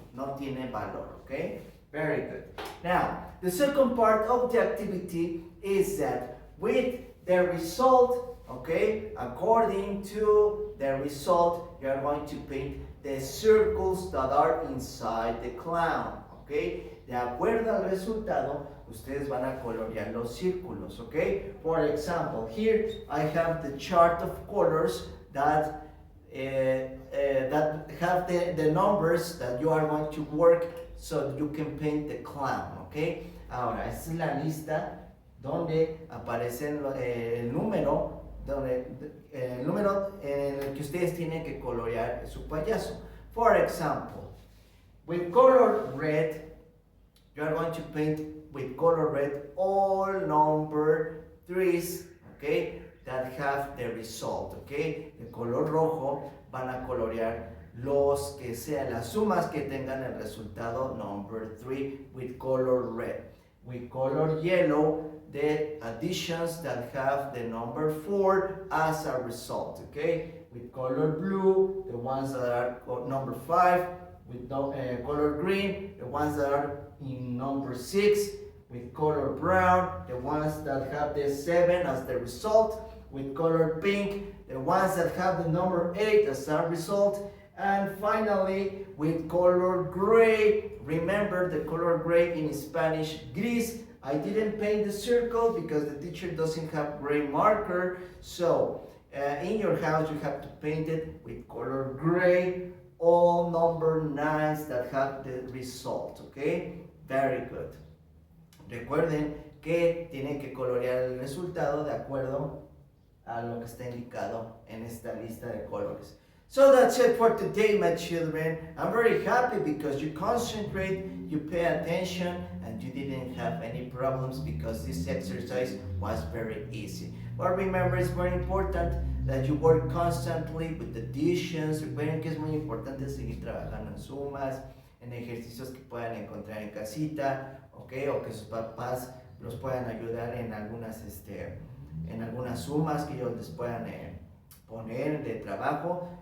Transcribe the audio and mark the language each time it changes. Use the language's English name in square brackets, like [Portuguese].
[Spanish] No tiene valor, [English] okay? Very good. Now, the second part of the activity is that with the result, okay, according to the result, you are going to paint the circles that are inside the clown, okay? [Spanish] De acuerdo al resultado, ustedes van a colorear los círculos, okay? [English] For example, here I have the chart of colors that have the numbers that you are going to work so that you can paint the clown, okay? [Spanish] Ahora, esta es la lista donde aparecen el número en el que ustedes tienen que colorear su payaso. [English] For example, with color red, you are going to paint with color red all number 3s, okay? that have the result, okay? [Spanish] El color rojo van a colorear los que sean las sumas que tengan el resultado [English] number 3 with color red. With color yellow, the additions that have the number 4 as a result, okay? With color blue, the ones that are number 5. With color green, the ones that are in number 6. With color brown, the ones that have the 7 as the result. With color pink, the ones that have the number 8 as a result. And finally, with color gray, remember the color gray in Spanish, gris. I didn't paint the circle because the teacher doesn't have gray marker. So in your house, you have to paint it with color gray, all number 9s that have the result, okay? Very good. [Spanish] Recuerden que tienen que colorear el resultado de acuerdo a lo que está indicado en esta lista de colores. [English] So that's it for today, my children. I'm very happy because you concentrate, you pay attention, and you didn't have any problems because this exercise was very easy. But remember, it's very important that you work constantly with the additions. [Spanish] Recuerden que es muy importante seguir trabajando en sumas, en ejercicios que puedan encontrar en casita, ¿okay? O que sus papás los puedan ayudar en algunas sumas que ellos les puedan poner de trabajo.